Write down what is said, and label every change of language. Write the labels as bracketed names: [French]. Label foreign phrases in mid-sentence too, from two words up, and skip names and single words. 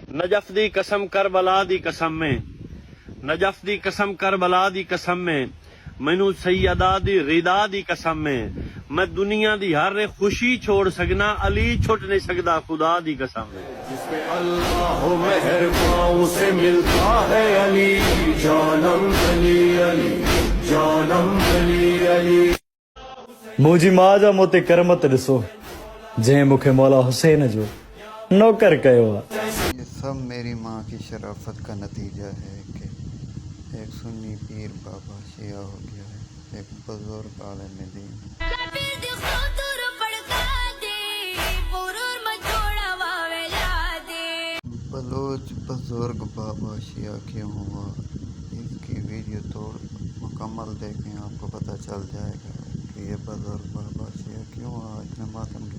[Punjabi] نجف دی قسم کربلا دی قسم میں، نجف دی قسم کربلا دی قسم میں، مینو سیدہ دی رضا دی قسم میں، میں دنیا دی ہر خوشی چھوڑ سکنا، علی چھٹ نہیں سکدا خدا دی قسم میں۔ [Urdu] جس پہ اللہ مہربان سے ملتا ہے علی، جانم علی علی جانم علی علی۔ [Sindhi] मुंहिंजी माउ जा मूं ते करमत ॾिसो जंहिं मूंखे मौला हुसैन जो नौकर कयो आहे। [Urdu] یہ سب میری ماں کی شرافت کا نتیجہ ہے کہ ایک سنی پیر بابا شیعہ ہو گیا ہے، ایک بزرگ عالم دین۔ بلوچ بزرگ بابا شیعہ کیوں ہوا، اس کی ویڈیو توڑ مکمل دیکھیں، آپ کو پتہ چل جائے گا کہ یہ بزرگ بابا شیعہ کیوں ہوا، اتنے ماتم کے۔